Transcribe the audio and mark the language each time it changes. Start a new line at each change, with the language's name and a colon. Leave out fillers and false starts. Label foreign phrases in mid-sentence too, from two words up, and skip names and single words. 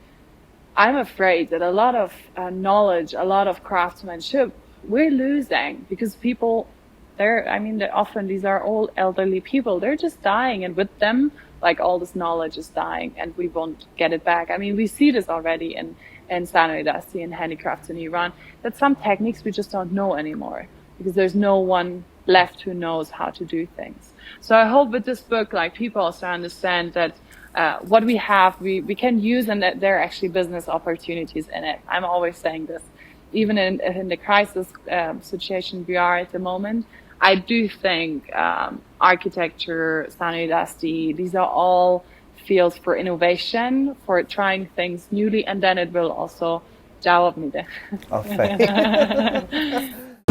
English: I'm afraid that a lot of knowledge, a lot of craftsmanship, we're losing because people, often these are all elderly people. They're just dying, and with them, like, all this knowledge is dying, and we won't get it back. I mean, we see this already in
Persian: صنایع دستی
English: and handicrafts in Iran, that some techniques we just don't know anymore because there's no one left who knows how to do things. So I hope with this book, like, people also understand that what we have, we can use, and that there are actually business opportunities in it. I'm always saying this, even in the crisis situation we are at the moment. I do think architecture,
Persian: صنایع دستی,
English: these are all fields for innovation, for trying things newly, and then it will also
Persian: جواب میده.